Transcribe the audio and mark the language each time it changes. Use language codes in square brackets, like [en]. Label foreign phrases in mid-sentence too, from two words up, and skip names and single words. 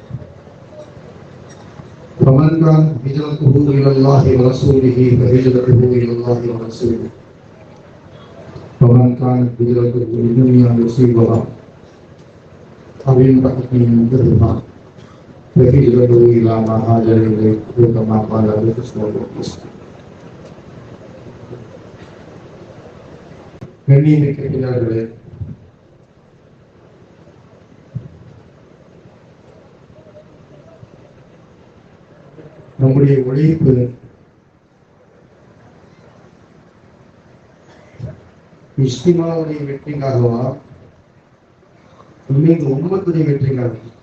[ar] فمن كانت هجرته إلى الله ورسوله فهجرته إلى الله ورسوله ومن كانت هجرته لدنيا يصيبها أو امرأة ينكحها فهجرته إلى ما هاجر إليه كما قال عليه الصلاة والسلام. [ta] கண்ணியமிக்க பிள்ளைகளே, நம்முடைய உழைப்பு இஸ்திமாவுடைய வெற்றிக்காகவா இல்லை உம்மத்துடைய வெற்றிக்காக?